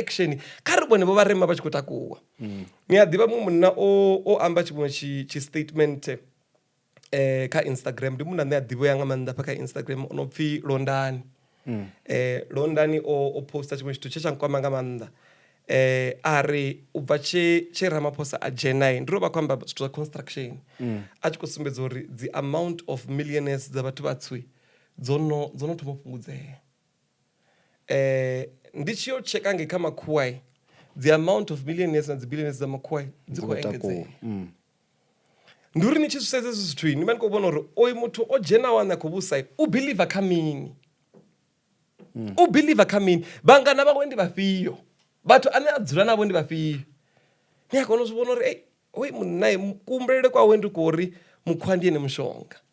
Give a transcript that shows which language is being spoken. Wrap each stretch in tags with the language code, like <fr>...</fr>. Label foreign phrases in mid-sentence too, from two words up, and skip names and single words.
<ve>action kha ri vhone vho vharema vha tshi khou takuwa ni a ḓivha muṅwe munna o amba tshiṅwe tshi statement kha Instagram ndi munna ane a ḓivhea nga maanḓa kha Instagram ono pfhi Londani Londani o posta tshiṅwe tshithu tshe tsha nkwama nga maanḓa a ri u bva tshe Ramaphosa a dzhenai ndi ro vha khou amba zwithu zwa construction a tshi khou sumbedza uri</ve> <en>the amount of millionaires</en> <ve>dza vhathu vhatswi dzo no thoma u fhungudzea ndi tshi yo checka ngei kha makhuwa</ve> <en>the amount of millionaires</en> <ve>na dzi billionaires dza makhuwa dzi khou engedzea ndi uri ni tshi zwi sedza zwithu ni vha ni khou vhona uri oyu muthu o dzhenaho ane a khou vhusa u believe kha mini u believe kha mini vhangana vhawe ndi vhafhio vhathu ane a dzula navho ndi vhafhio ni a kona u zwi vhona uri oyu munna kuhumbulele kwawe ndi kho uri mukhwa ndi ene mushonga</ve>